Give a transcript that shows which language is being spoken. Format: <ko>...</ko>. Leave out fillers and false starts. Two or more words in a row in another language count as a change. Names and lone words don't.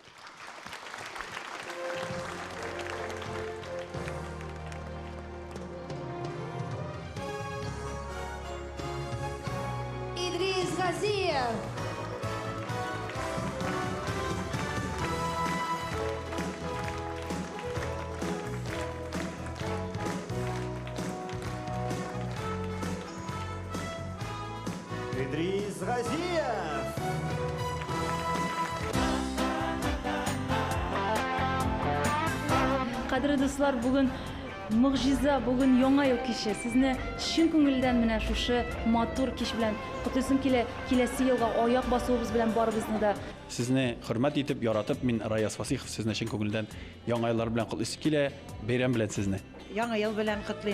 <tt>Идрис Ғазиев. Идрис Ғазиев. Қадірлі достар, бүгін мұғжиза, бүгін яңа ел кеше. Сезне шын күңелдән менә шушы матур кеш белән котлыйсым килә. Киләсе елга аяк басуыбыз белән барыбызны да. Сезне хөрмәт итеп, яратып, мин Раяз Фасихов сезне шын күңелдән яңа еллар белән котлыйсым килә. Бәйрәм белән сезне. Яңа ел белән котлыйм.</tt>